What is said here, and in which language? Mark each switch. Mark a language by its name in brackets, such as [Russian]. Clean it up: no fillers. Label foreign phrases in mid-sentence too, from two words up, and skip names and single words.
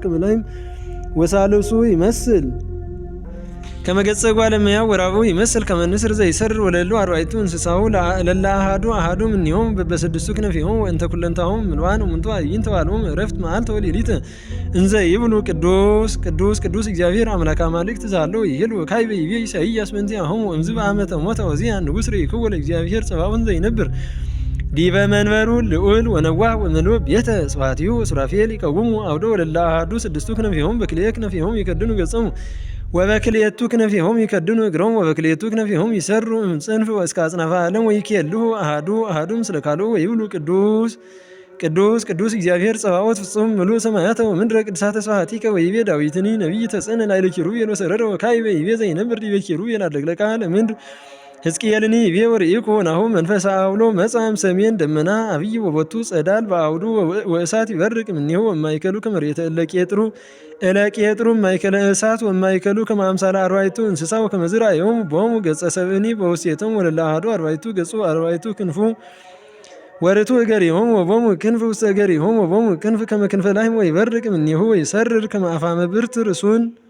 [Geez] ከመ ላህም ወሳልሱ ይመስል ከመገጸ ጓለመያ ወራቡ ይመስል ከመንስር ዘይሰርር ወለሉ አርባዕቱ እንስሳሁ ለላ አሃዱ አሃዱ እምኔሆሙ በስድስቱ ክነፊሆሙ ወእንተ ኩለንታሆሙ ምሉአን እሙንቱ አዕይንተ ወአልቦሙ ዕረፍት መዓልተ ወሌሊተ እንዘ ይብሉ ቅዱስ ቅዱስ ቅዱስ እግዚአብሔር አምላከ አማልክት ዛለው ይሄሉ ካዕበ ይቤ ኢሳይያስ በእንቲአሆሙ እምዝ በአመተ ሞተ ዖዝያን ንጉሥ ርኢክዎ ለእግዚአብሔር ጸባኦን ዘይነብር ዲበ መንበሩ ልዑል ወነዋህ ወምሉእ ቤተ ስብሐቲሁ ሱራፌል ይቀውሙ አውደ ወለላ አሃዱ ስድስቱ ክነፊሆሙ በክልኤ ክነፊሆሙ ይከድኑ ገጾሙ ወበክልኤቱ ክነፊሆሙ ይከድኑ እግሮሙ ወበክልኤቱ ክነፊሆሙ ይሰርሩ እምጽንፍ እስከ አጽናፈ ዓለም ወይኬልሁ አሃዱ አሃዱ ምስለ ካልኡ ወይብሉ ቅዱስ ቅዱስ ቅዱስ እግዚአብሔር ጸባኦት ፍጹም ምሉእ ሰማያተ ወምድረ ቅድሳተ ስብሐቲከ ወይቤ ዳዊትኒ ነቢይ ተጽንዕ ላዕለ ኪሩቤል ወሰረረ ወካዕበ ይቤ ዘይነብር ዲበ ኪሩቤል አድለቅለቃ ለምድር ሕዝቅኤልኒ ይቤ ወርኢኩ ናሁ መንፈሰ አውሎ መጽአ እምሰሜን ደመና አብይ ወቦቱ ጸዳል በአውዱ ወእሳት ይበርቅ እምኔሁ ወማእከሉ ከመ መሬተ እለቄጥሩ ማእከለ እሳት ወማእከሉ ከመ አምሳለ አርባዕቱ እንስሳ ወከመ ዝርአዮሙ ቦሙ ገጸ ሰብእኒ በውስቴቶሙ ወለለ አሐዱ አርባዕቱ ገጹ አርባዕቱ ክንፉ ወርቱ እገሪሆሙ ወቦሙ ክንፍ ውስተ እገሪሆሙ ወቦሙ ክንፍ ከመ ክንፈ ላህም ወይበርቅ እምኔሁ ወይሰርር ከመ አፋመ ብርት ርእሱን